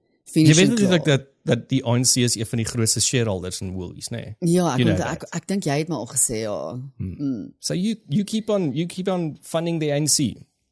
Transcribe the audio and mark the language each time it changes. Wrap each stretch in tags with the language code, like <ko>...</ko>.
<af>Jy weet natuurlijk dat die ANC is een van die grootste shareholders in Woolies, nee? Ja, ek dink jy het maar al gesê, ja.</af> <en>So you keep on funding the ANC?</en>